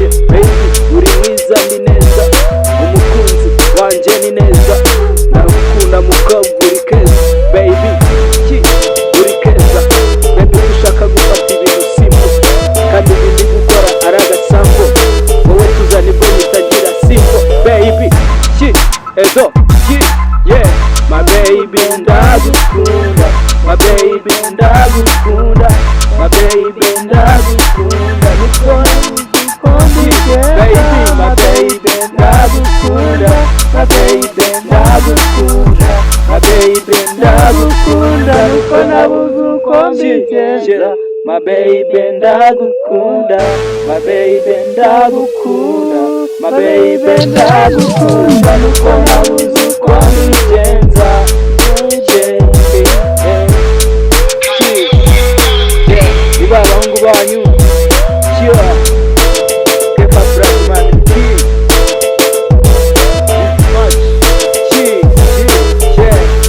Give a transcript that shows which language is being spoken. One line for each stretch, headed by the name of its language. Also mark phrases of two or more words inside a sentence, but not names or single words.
Kinyarwanda: Baby, uri mwiza, ni neza. Umukunzi wanjye ni neza. Ndagukunda, mukobwa, uri Keza, baby, ki, uri keza. Baby, ushaka gufata ibintu simple, kandi ibindi gukora ari agasambu. Wowe tuzana ibwo bitagira simple, baby, ki, ezo, ki, yeah.
English: My baby, ndagukunda. My baby, ndagukunda. My baby,
Kinyarwanda: ndagukunda.
English: Niko Baby, my baby, ndagukunda. My baby, ndagukunda. My baby,
Kinyarwanda: ndagukunda. Nuko nabuze uko mbigenza.
English: My baby, ndagukunda. My baby, ndagukunda. My baby,
Kinyarwanda: ndagukunda. Nuko nabuze twabigenza.
English: Yeah, yeah, yeah.
Kinyarwanda: Ni ba bahungu banyu.
English: Sure. Kepa Blackman. This much. Yeah, yeah, yeah.